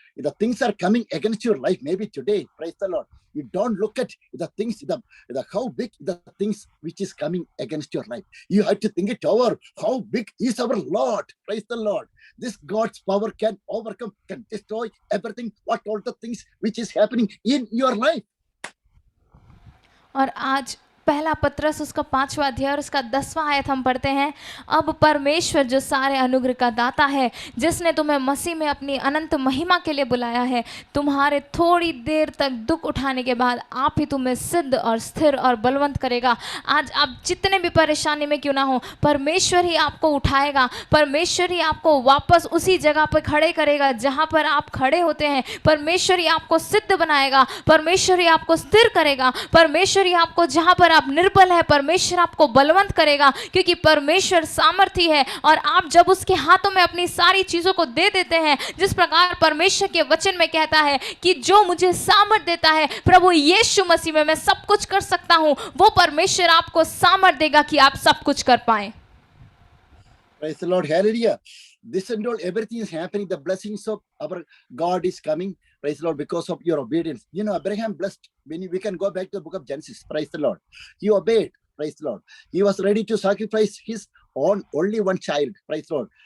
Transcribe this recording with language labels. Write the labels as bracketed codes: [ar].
[en] the things are coming against your life, maybe today, praise the Lord, you don't look at the things, the how big the things which is coming against your life. You have to think it over. How big is our Lord? Praise the Lord. This God's power can overcome, can destroy everything, what all the things which is happening in your life. [hi] और आज पहला पत्रस उसका 5वां अध्याय और उसका 10वां आयत हम पढ़ते हैं। अब परमेश्वर जो सारे अनुग्रह का दाता है, जिसने तुम्हें मसीह में अपनी अनंत महिमा के लिए बुलाया है, तुम्हारे थोड़ी देर तक दुख उठाने के बाद आप ही तुम्हें सिद्ध और स्थिर और बलवंत करेगा। आज आप जितने भी परेशानी में क्यों ना हो, परमेश्वर ही आपको उठाएगा, परमेश्वर ही आपको वापस उसी जगह पर खड़े करेगा जहाँ पर आप खड़े होते हैं। परमेश्वर ही आपको सिद्ध बनाएगा, परमेश्वर ही आपको स्थिर करेगा, परमेश्वर ही आपको जहाँ पर आप निर्बल है, परमेश्वर आपको बलवंत करेगा, क्योंकि परमेश्वर सामर्थी है। और आप जब उसके हाथों में अपनी सारी चीजों को दे देते हैं, जिस प्रकार परमेश्वर के वचन में कहता है कि जो मुझे सामर्थ देता है, प्रभु यीशु मसीह में मैं सब कुछ कर सकता हूं, वो परमेश्वर आपको सामर्थ देगा कि आप सब कुछ कर पाए। [en] Praise the Lord, hallelujah. This and all, everything is happening. The blessings of our God is coming. Praise the Lord, because of your obedience. You know, Abraham blessed. When we can go back to the book of Genesis. Praise the Lord. He obeyed. Praise the Lord. He was ready to sacrifice his own only one child. Praise the Lord.